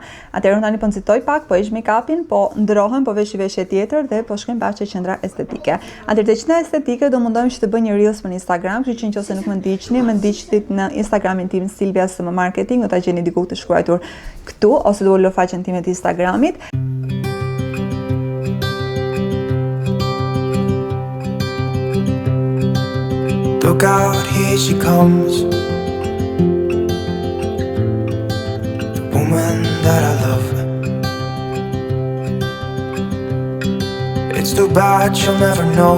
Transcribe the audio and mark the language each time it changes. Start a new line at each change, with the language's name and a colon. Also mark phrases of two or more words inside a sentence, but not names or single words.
Albanian: Atëherë unë tani po nxitoj pak, po heq make-upin, po ndrohem, po vesh veshje tjetër dhe po shkojmë bashkë qendra estetike. Atëherë te qendra estetike do mundohem që të bëj një reels në Instagram, kështu që nëse nuk më ndiqni, më ndiqni në Instagramin tim Silvia SM Marketing, do ta gjeni diku të shkruar këtu ose do ulë faqen time të Instagramit.
English: Look out, here she comes, the woman that I love. It's too bad she'll never know.